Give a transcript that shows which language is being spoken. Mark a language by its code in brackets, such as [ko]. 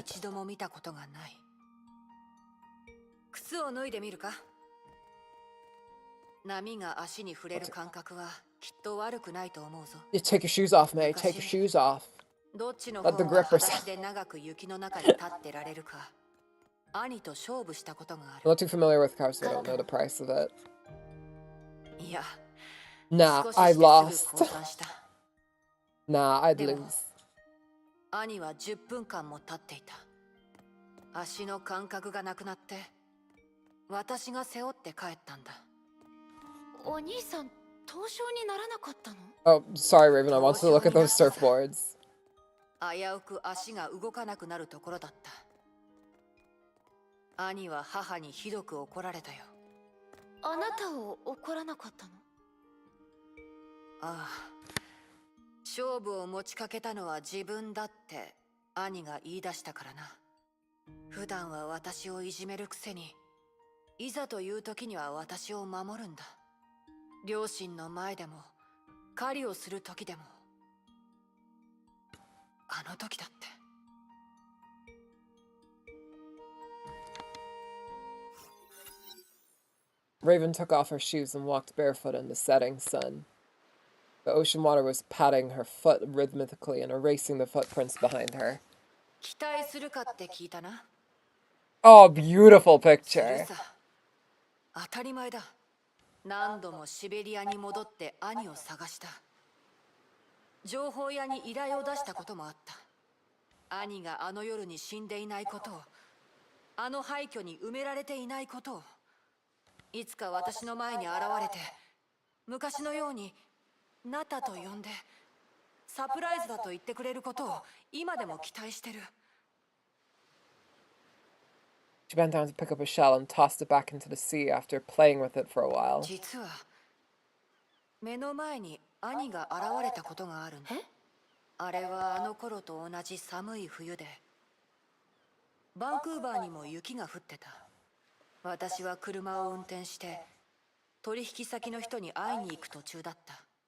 [ja] 一度も見たことがない。靴を脱いでみるか？波が足に触れる感覚はきっと悪くないと思うぞ。 [en] Take your shoes off, May. Take your shoes off. [ja] どっちの方が裸足で長く雪の中に立ってられるか。兄と勝負したことがある。 [en] I'm not too familiar with cars, so I don't know the price of it. [ja] いや。 [en] Nah, I lost. Nah, I'd lose. [ja] 兄は10分間も立っていた。足の感覚がなくなって、私が背負って帰ったんだ。お兄さん、凍傷にならなかったの？ [en] Oh, sorry, Raven. I wanted to look at those surfboards. [ja] 危うく足が動かなくなるところだった。兄は母にひどく怒られたよ。あなたを怒らなかったの？ああ。勝負を持ちかけたのは自分だって兄が言い出したからな。普段は私をいじめるくせに、いざという時には私を守るんだ。両親の前でも、狩りをする時でも。あの時だって。 [en] Raven took off her shoes and walked barefoot in the setting sun. The ocean water was patting her foot rhythmically and erasing the footprints behind her. [ja] 期待するかって聞いたな。 [en] Oh, beautiful picture. [ja] 当たり前だ。何度もシベリアに戻って兄を探した。情報屋に依頼を出したこともあった。兄があの夜に死んでいないことを、あの廃墟に埋められていないことを、いつか私の前に現れて、昔のようにナタと呼んで、サプライズだと言ってくれることを今でも期待してる。 [en] She bent down to pick up a shell and tossed it back into the sea after playing with it for a while. [ja] 実は目の前に兄が現れたことがあるんだ。あれはあの頃と同じ寒い冬で、バンクーバーにも雪が降ってた。私は車を運転して取引先の人に会いに行く途中だった。